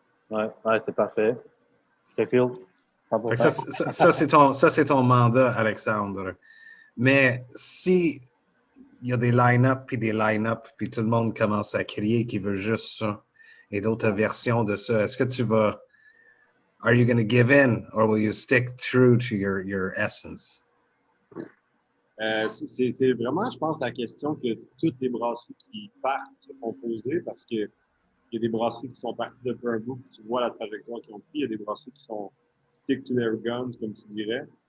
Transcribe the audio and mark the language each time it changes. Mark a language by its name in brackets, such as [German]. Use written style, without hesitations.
[French] ouais, c'est parfait. Sheffield, Fait que 100%. ça, c'est ton mandat, Alexandre. Mais si il y a des line-up puis tout le monde commence à crier qu'il veut juste ça et d'autres versions de ça, est-ce que tu vas... [English] Are you going to give in or will you stick true to your essence? [French] C'est vraiment, je pense, la question que toutes les brasseries qui partent se font poser parce que il y a des brasseries qui sont parties depuis un bout, tu vois la trajectoire qu'ils ont pris. Il y a des brasseries qui sont [English] stick to their guns, [French] comme tu dirais.